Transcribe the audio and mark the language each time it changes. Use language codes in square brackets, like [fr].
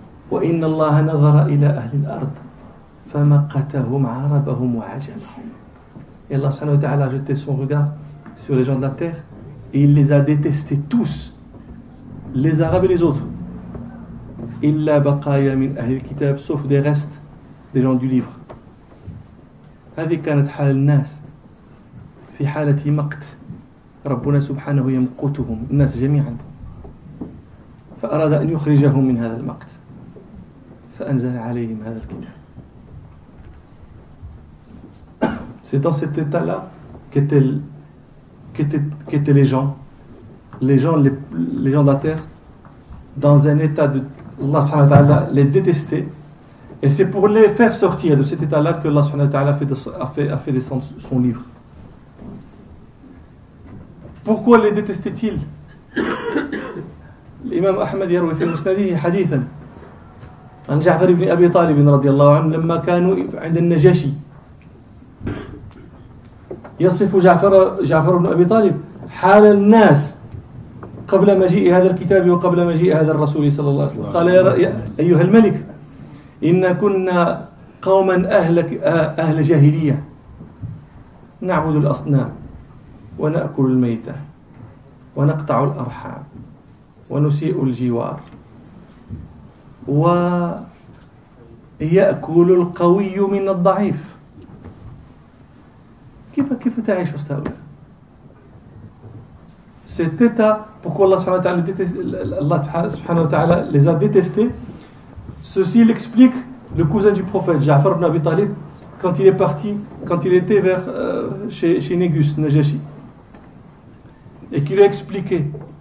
[ar] وَإِنَّ اللَّهَ نَظَرَ إِلَى أَهْلِ الْأَرْضِ فَمَقَتَهُمْ عَرَبَهُمْ وَعَجَمَهُمْ. [fr] Et Allah subhanahu wa ta'ala a jeté son regard sur les gens de la terre et il les a détestés tous, les Arabes et les autres. [ar] إِلَّا بَقَايَا مِنْ أَهْلِ الْكِتَابِ, [fr] sauf des restes des gens du livre. [ar] هذه كانت حال الناس في حالة مقت ربنا سبحانه يمقتهم الناس جميعا, فأراد أن يخرجهم من هذا المقت فأنزل عليهم هذا الكتاب. [fr] C'est dans cet état-là qu'étaient les gens de la terre, dans un état de Allah subhanahu wa ta'ala les détester, et c'est pour les faire sortir de cet état-là que Allah subhanahu wa ta'ala a fait descendre son livre. Pourquoi les détestait-il? [ar] L'imam Ahmad يروي في مسنده حديثا عن جعفر بن أبي طالب رضي الله عنه لما كانوا عند النجاشي, يصف جعفر بن أبي طالب حال الناس قبل مجيء هذا الكتاب وقبل مجيء هذا الرسول صلى الله عليه وسلم. قال: يا أيها الملك إن كنا قوما أهل جاهلية نعبد الأصنام ونأكل الميتة ونقطع الأرحام ونسيء الجوار ويأكل القوي من الضعيف. كيف تعيش وسط هؤلاء؟ [fr] Cet état, pourquoi Allah subhanahu wa ta'ala les a détestés, ceci l'explique le cousin du prophète, Ja'far ibn Abi Talib, quand il est parti, quand il était chez Négus, Najashi, et qu'il lui a expliqué.